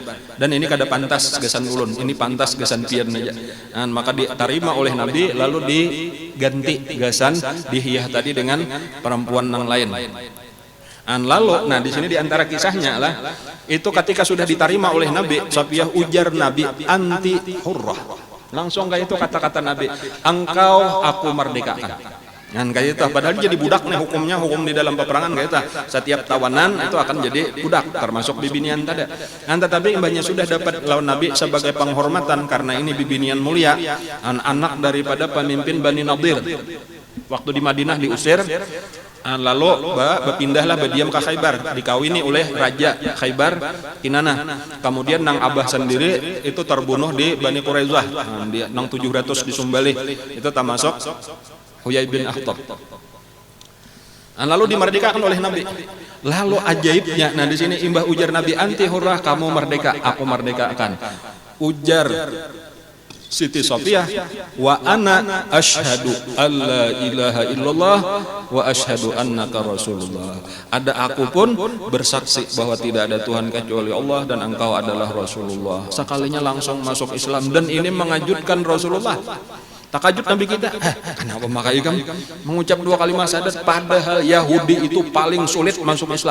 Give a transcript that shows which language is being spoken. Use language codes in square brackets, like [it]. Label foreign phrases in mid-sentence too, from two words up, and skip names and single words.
[bjn] Dan ini kada pantas gesan ulun, ini pantas gesan pian aja. [id] Maka diterima oleh Nabi, lalu diganti gesan Dihyah tadi dengan perempuan yang lain. [bjn] Lalu, nah di sini diantara kisahnya lah, itu ketika sudah diterima oleh Nabi, Safiyah ujar Nabi, [ar] أنتِ حرة. [id] Langsung kayak itu kata-kata Nabi, engkau aku merdekakan. Kayak itu, padahal jadi budak nih hukumnya, hukum di dalam peperangan kayak itu. Setiap tawanan itu akan jadi budak, [bjn] termasuk bibinian tadi. Tetapi imbahnya sudah dapat lawan Nabi sebagai penghormatan karena ini bibinian mulia, anak daripada pemimpin Bani Nadir. [id] Waktu di Madinah diusir, lalu berpindahlah berdiam ke Khaybar, dikawini oleh Raja Khaybar Kinanah. [bjn] Kemudian nang Abah sendiri itu terbunuh di Bani Quraisyah, nang 700 disumbali, itu termasuk Huyai bin Akhtab. Lalu dimerdekakan oleh Nabi. Lalu ajaibnya, nah di sini imbah ujar Nabi, [ar] أنتِ حرة, [bjn] kamu merdeka, aku merdekakan. Ujar Siti Safiyah, [ar] وأنا أشهد أن لا إله إلا الله وأشهد أنك رسول الله. [id] Ada aku pun bersaksi bahwa tidak ada Tuhan kecuali Allah dan engkau adalah Rasulullah. [bjn] Sekalinya langsung masuk Islam, dan ini mengejutkan Rasulullah. Takajud Nabi kita, kenapa makanya kamu mengucap 2 kalimat syahadat, padahal Yahudi itu paling sulit masuk Islam.